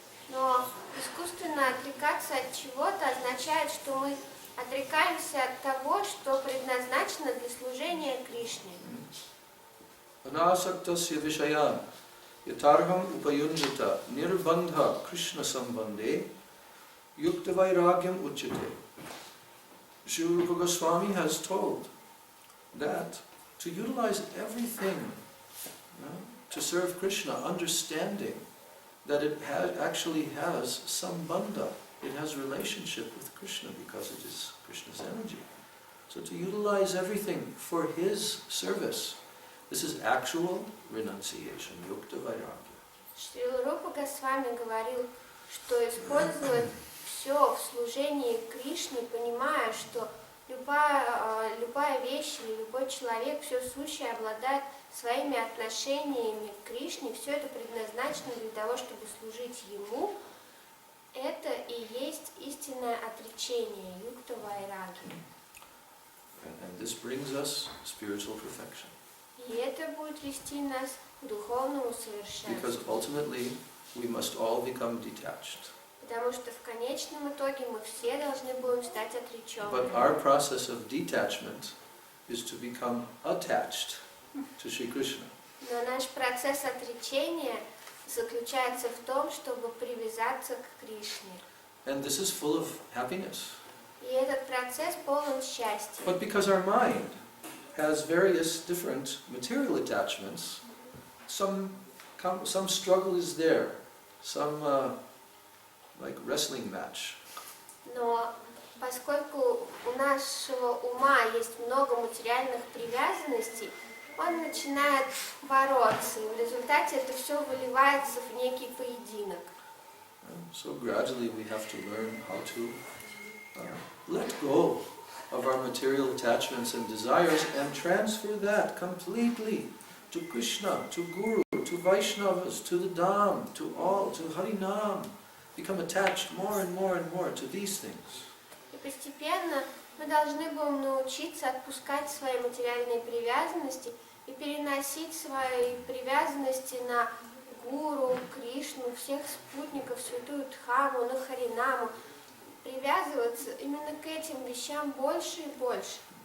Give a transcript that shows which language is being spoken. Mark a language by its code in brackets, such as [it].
[ru] Но искусственно отрекаться от чего-то означает, что мы отрекаемся от того, что предназначено для служения Кришне. [sa] Anasaktasya vishayan yatarham upayunjita nirbandha Krishna sambandhe yukta vairagyam uchyate. [en] Sri Rupa Goswami has told that to utilize everything to serve Krishna, understanding that it actually has sambandha, it has relationship with Krishna because it is Krishna's energy. So to utilize everything for his service, this is actual renunciation, yukta vairagya. [ru] Шри Рупа Госвами говорил, что использовать все в служении Кришне, понимая, что любая вещь или любой человек, все сущее обладает своими отношениями к Кришне, все это предназначено для того, чтобы служить Ему, это и есть истинное отречение, юкта вайраги. [en] And this brings us spiritual perfection. [ru] И это будет вести нас к духовному совершенству. [en] Because ultimately we must all become detached. [ru] Потому что в конечном итоге мы все должны будем стать отреченными. [en] But our process of detachment is to become attached to Shri Krishna. [ru] Но наш процесс отречения заключается в том, чтобы привязаться к Кришне. [en] And this is full of happiness. [ru] И этот процесс полон счастья. [en] But because our mind has various different material attachments, some struggle is there, some like wrestling match. [ru] Но поскольку у нашего ума есть много материальных привязанностей, он начинает бороться, и в результате это все выливается в некий поединок. [en] So gradually we have to learn how to let go of our material attachments and desires and transfer that completely to Krishna, to Guru, to Vaishnavas, to the Dham, to all, to Harinam. Become attached more and more and more to these things. [ru] И постепенно мы должны будем научиться отпускать свои материальные привязанности и переносить свои привязанности на Гуру, Кришну, всех спутников, святую Дхаму, на Харинаму. Привязываться именно к этим вещам больше и больше.